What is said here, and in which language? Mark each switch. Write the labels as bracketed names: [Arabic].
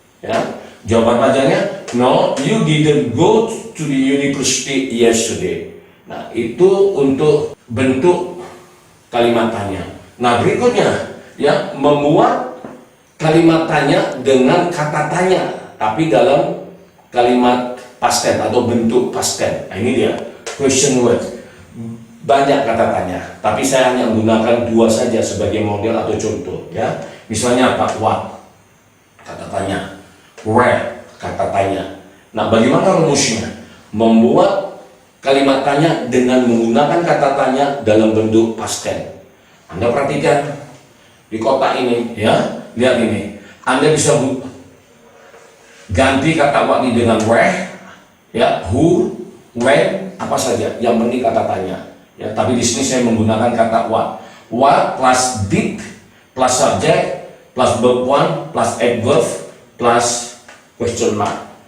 [Indonesian] Ya, jawaban panjangnya [English] no, you didn't go to the university yesterday. [Indonesian] Nah, itu untuk bentuk kalimat tanya. Nah, berikutnya, ya, membuat kalimat tanya dengan kata tanya, tapi dalam kalimat past tense atau bentuk past tense. Nah, ini dia, question word. Banyak kata tanya, tapi saya hanya menggunakan 2 saja sebagai model atau contoh, ya. Misalnya apa? What? Kata tanya. Where? Kata tanya. Nah, bagaimana rumusnya? Membuat kalimat tanya dengan menggunakan kata tanya dalam bentuk past tense. Anda perhatikan di kotak ini, ya, lihat ini. Anda bisa ganti kata what ini dengan where, ya, who, when, apa saja. Yang penting kata tanya. Ya, tapi di sini saya menggunakan kata what. [English] What plus did plus subject plus verb 1 plus adverb plus question mark.